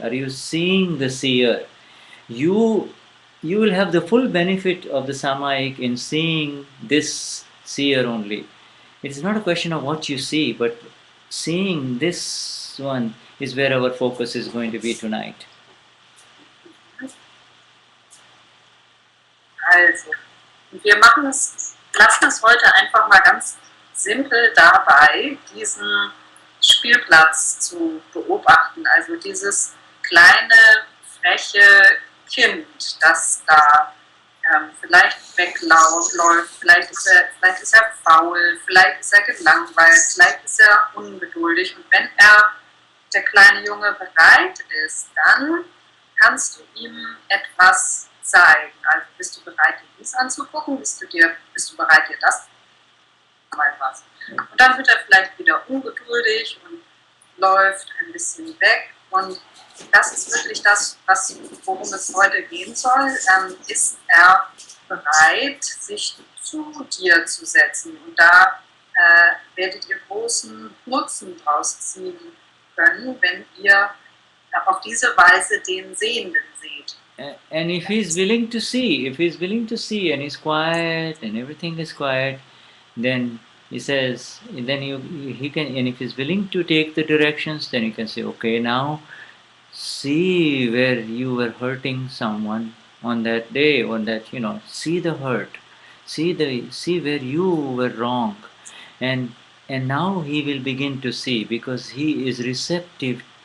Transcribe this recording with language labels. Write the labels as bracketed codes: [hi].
[en] Are you seeing the seer? You you will have the full benefit of the Samayik in seeing this seer only. It is not a question of what you see, but seeing this one is where our focus is going to be tonight. [de] Also, wir lassen es heute einfach mal ganz simpel dabei, diesen Spielplatz zu beobachten. Also dieses kleine, freche Kind, das da vielleicht wegläuft, vielleicht ist er faul, vielleicht ist er gelangweilt, vielleicht ist er ungeduldig. Und wenn der kleine Junge bereit ist, dann kannst du ihm etwas zeigen. Also bist du bereit, dir dies anzugucken? Bist du bereit, dir das mal was? Und dann wird er vielleicht wieder ungeduldig und läuft ein bisschen weg. Und das ist wirklich das, worum es heute gehen soll. Ist er bereit, sich zu dir zu setzen? Und da werdet ihr großen Nutzen draus ziehen können, wenn ihr auf diese Weise den Sehenden seht. [en] And if he's willing to see, and he's quiet and everything is quiet, then he says, then he can, and if he's willing to take the directions, then you can say, okay, now see where you were hurting someone on that day, on that, see the hurt, see where you were wrong, and now he will begin to see, because he is receptive.